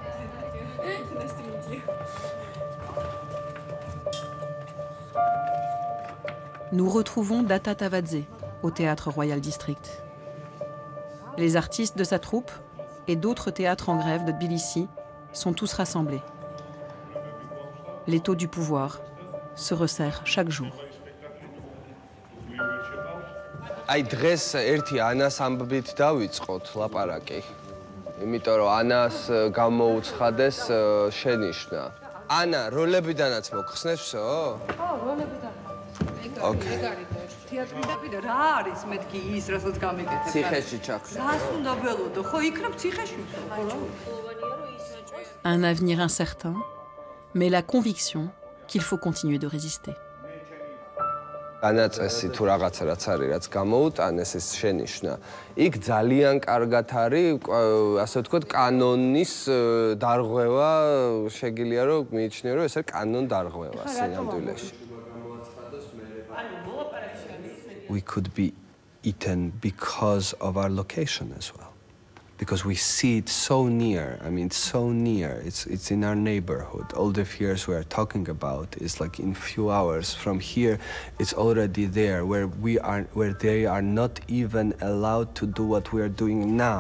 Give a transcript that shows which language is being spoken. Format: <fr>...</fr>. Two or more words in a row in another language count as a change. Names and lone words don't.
<fr>Nous retrouvons Data Tavadze au Théâtre Royal District. Les artistes de sa troupe et d'autres théâtres en grève de Tbilissi sont tous rassemblés. L'étau du pouvoir se resserre chaque jour.</fr> <ka>აი დღეს ერთი ანას ამბით დავიწყოთ ლაპარაკი. იმიტომ რომ ანას გამოუცხადეს შენიშვნა. ანა, როლებიდანაც მოხსნესო? ხო, როლებიდან. ოკეი. თეატრიდან რა არის მეთქი ის, რასაც გამეკეთებ? ციხეში ჩაქვშა. რას უნდა ველოდო? ხო, იქნებ ციხეში.</ka> <fr>Un avenir incertain, mais la conviction qu'il faut continuer de résister.</fr> <ka>განაწესი თუ რაღაცა რაც არის, რაც გამოუტანეს ეს შენიშვნა. იქ ძალიან კარგად არის, ასე ვთქვათ, კანონის დარღვევა, შეგიძლია რომ მიიჩნიო, რომ ეს არის კანონ დარღვევა სინამდვილეში.</ka> <en>We could be eaten because of our location as well. Because we see it so near, I mean, so near. It's in our neighborhood. All the fears we are talking about is like in few hours from here, it's already there, where they are not even allowed to do what we are doing now.</en>